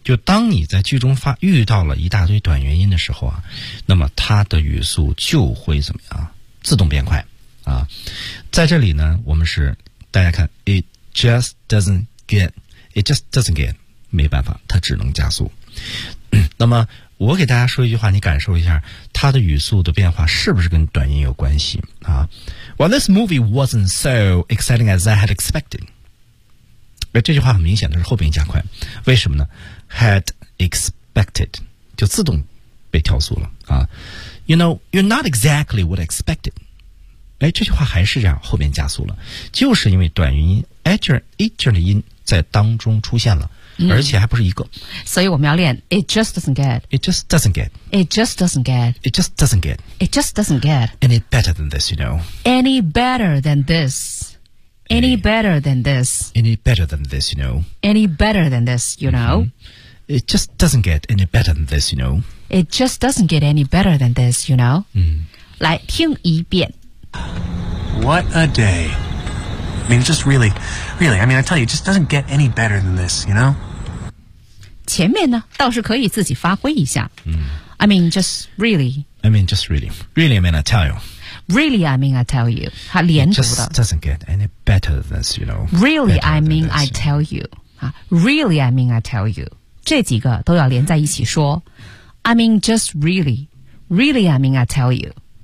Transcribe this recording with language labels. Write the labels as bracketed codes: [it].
[zh] 就当你在剧中遇到了一大堆短元音的时候啊，那么它的语速就会怎么样，自动变快啊。在这里呢，我们是大家看 [en] it just doesn't get [zh] it just doesn't get 没办法，它只能加速。那么我给大家说一句话，你感受一下它的语速的变化是不是跟短音有关系啊。 [en] Well, this movie wasn't so exciting as I had expected. [zh] 这句话很明显的是后边加快，为什么呢？ [en] had expected [zh] 就自动被跳速了啊。 [en] You know, you're not exactly what I expected. [zh] 哎，这句话还是这样，后面加速了，就是因为短元音 agent 的音在当中出现了、嗯、而且还不是一个。所以我们要练 [en] it just doesn't get it just doesn't get it just doesn't get it just doesn't get it just doesn't get any better than this, you know. Any better than this. Any better than this. Any better than this, you know. Any better than this, you know.、 Mm-hmm. It just doesn't get any better than this, you know. It just doesn't get any better than this, you know? 嗯， [zh] 来听一遍。 [en] What a day. I mean, just really, really, I mean, I tell you, it just doesn't get any better than this, you know? [zh] 前面呢，倒是可以自己发挥一下。嗯。 [en] I mean, just really. I mean, just really. Really, I mean, I tell you. Really, I mean, I tell you. [zh] 它连读的。 [en] It just doesn't get any better than this, you know? Really, I mean, I tell you. Really, I mean, I tell you. [zh] 这几个都要连在一起说。 [en] I mean, just really, really, I mean, I tell you.